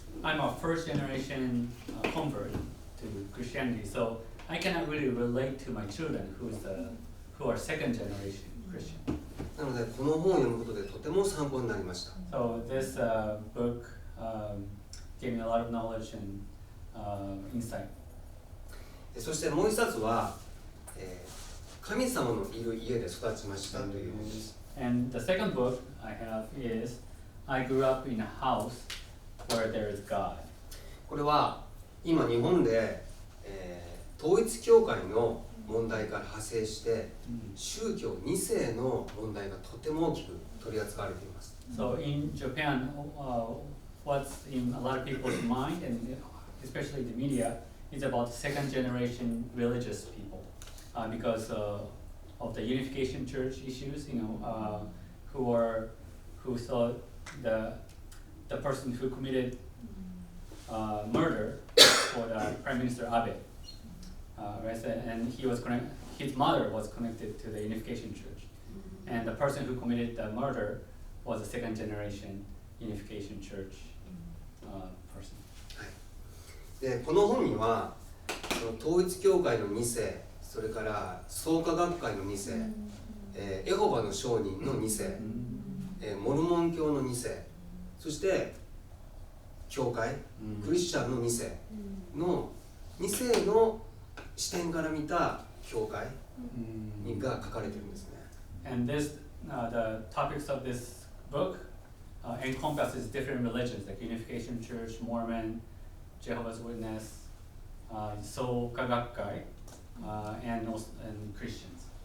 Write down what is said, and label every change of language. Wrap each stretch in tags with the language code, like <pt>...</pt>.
<en>I'm a first generation convert to Christianity, so I cannot really relate to my children who are second generation Christian.</en> <ja>なのでこの本を読むことでとても参考になりました。</ja> <en>So this book gave me a lot of knowledge and insight.</en> <ja>そしてもう一冊は、神様のいる家で育ちましたという本です。</ja> <en>And the second book I have is I grew up in a house where there is God.</en> <ja>これは今日本で、統一教会の問題から派生して、宗教2世の問題がとても大きく取り扱われています。</ja> <en>So in Japan, what's in a lot of people's mind, and especially the media, is about second generation religious people, because of the unification church issues, who thought the person who committed murder for the Prime Minister Abe, right? And his mother was connected to the unification church, and the person who committed the murder was a second generation unification church person.</en> <ja>でこの本には統一教会の2世、それから創価学会の2世、エホバの証人の2世、モルモン教の2世、そして教会、クリスチャンの2世の2世の視点から見た教会が書かれているんですね。</ja> <en>And the topics of this book encompasses different religions like Unification Church, Mormon, Jehovah's Witness, Soka Gakkai, and Christians.</en>